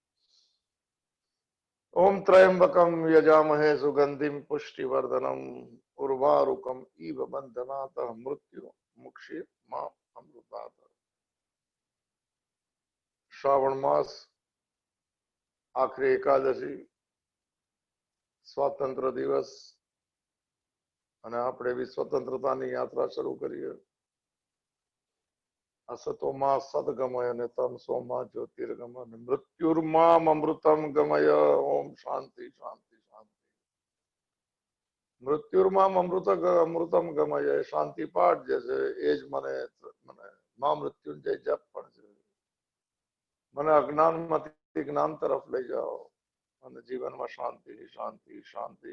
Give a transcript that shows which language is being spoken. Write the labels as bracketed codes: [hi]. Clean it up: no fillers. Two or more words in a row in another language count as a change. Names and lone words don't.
[sa] ओम त्र्यंबकं यजामहे सुगंधिं पुष्टिवर्धनम् उर्वारुकम् इव बन्धनात् मृत्यु मुक्षि माम् अमृतात्। [gu] શ્રાવણ માસ આખિરી એકાદશી સ્વાતંત્ર્ય દિવસ અને આપણે બી સ્વતંત્રતાની યાત્રા શરૂ કરીએ. [sa] असतोमा सद्गमय અને तमसोमा ज्योतिर्गमय मृत्युर्माम अमृतम गमय. [gu] ઓમ શાંતિ શાંતિ શાંતિ. [sa] मृत्युर्माम अमृतम गमय [gu] શાંતિ પાઠ જે છે એ જ મને મા મૃત્યુંજય જપ પણ છે. મને અજ્ઞાનમાંથી જ્ઞાન તરફ લઈ જાઓ અને જીવનમાં શાંતિ શાંતિ શાંતિ.